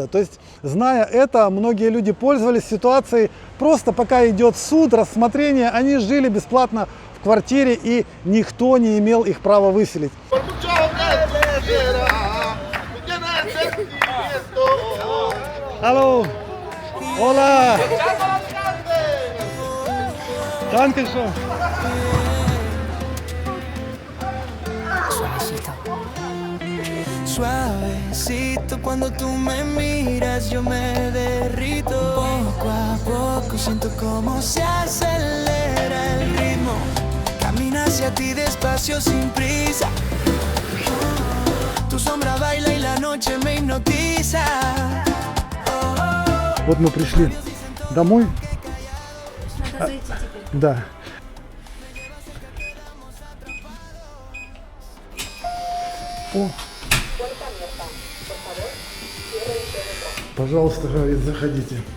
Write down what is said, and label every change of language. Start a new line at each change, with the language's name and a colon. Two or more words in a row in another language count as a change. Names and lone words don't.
Russian: То есть, зная это, многие люди пользовались ситуацией, просто пока идет суд, рассмотрение, они жили бесплатно в квартире, и никто не имел их права выселить. Алло!
German: Hola! Danke schön.
Spanish: Suavecito, cuando tú me miras yo me derrito. Poco a poco siento como se acelera el ritmo. Camina hacia ti despacio sin prisa. Tu sombra baila y la noche me hipnotiza.
Russian: Вот мы пришли домой. Надо зайти теперь. Да. О. Пожалуйста, говорит, заходите.